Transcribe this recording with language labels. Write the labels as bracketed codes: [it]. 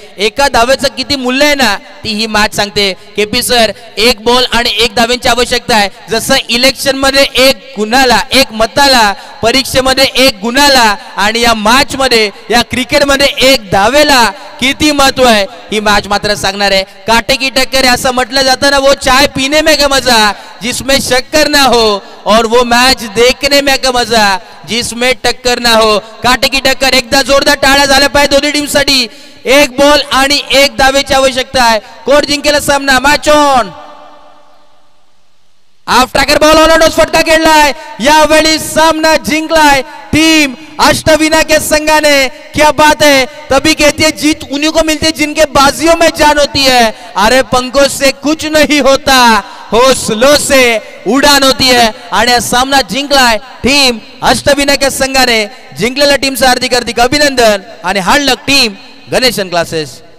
[mr] एका धावेचं किती मूल्य आहे ना, ती ही मॅच सांगते. केपी सर, 1 बॉल आणि 1 धावेची आवश्यकता आहे. जसं इलेक्शन मध्ये 1 गुन्हाला 1 मताला, परीक्षेमध्ये 1 गुन्हाला आणि या मॅच मध्ये या क्रिकेट मध्ये 1 धावेला किती महत्व आहे ही मॅच मात्र सांगणार आहे. [hi] काटे की टक्कर [mr] असं म्हटलं जातं ना, [hi] वो चाय पीने में का मजा जिसमें शक्कर ना हो, और वो मैच देखने में का मजा जिसमें टक्कर ना हो. काटे की टक्कर. [mr] एकदा जोरदार टाळ्या झाल्या पाहिजे दोन्ही टीम साठी. 1 बॉल आणि 1 धावेची आवश्यकता आहे. कोण जिंकेल सामना. Match on. Half tracker ball on फटका खेळलाय. यावेळी सामना जिंकलाय टीम अष्टविना के संघाने. [hi] क्या बात है. तभी कहती है जीत उन्हीं को मिलती है जिनके बाजियों में जान होती है. अरे पंखों से कुछ नहीं होता, हौसलों से उडान होती है. [mr] आणि सामना जिंकलाय टीम अष्टविना के संघाने. जिंकलेल्या टीमचं हार्दिक हार्दिक अभिनंदन आणि हार्ड लक टीम गणेशन क्लासेस.